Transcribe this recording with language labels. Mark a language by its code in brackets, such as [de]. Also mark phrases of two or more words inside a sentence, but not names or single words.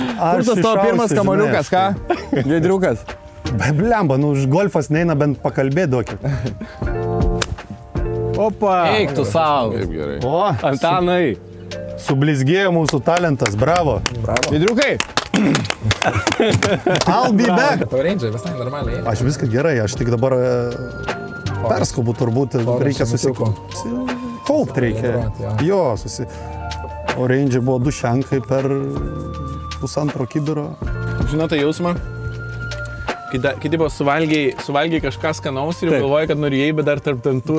[lt] Kur tas tavo pirmas kamaliukas, ką? Giedriukas. Blemba, nu už golfas neina bent pakalbėti duokit. Opa. Eik tu savo. Kaip gerai. O, Antanai. sublizgėjo mūsų talentas, bravo. Giedriukai. [en] I'll be back. [lt] Pavarindžiai, visai normaliai. Aš viską gerai, aš tik dabar perskubu turbūt, reikia kaupt reikia. Jo, Orange buvo 2 šankai per 1,5 kibiro. Žinote jausmą? Kai tipo suvalgiai kažką skanaus ir galvoji, kad norėjai, bet dar tarp dantų.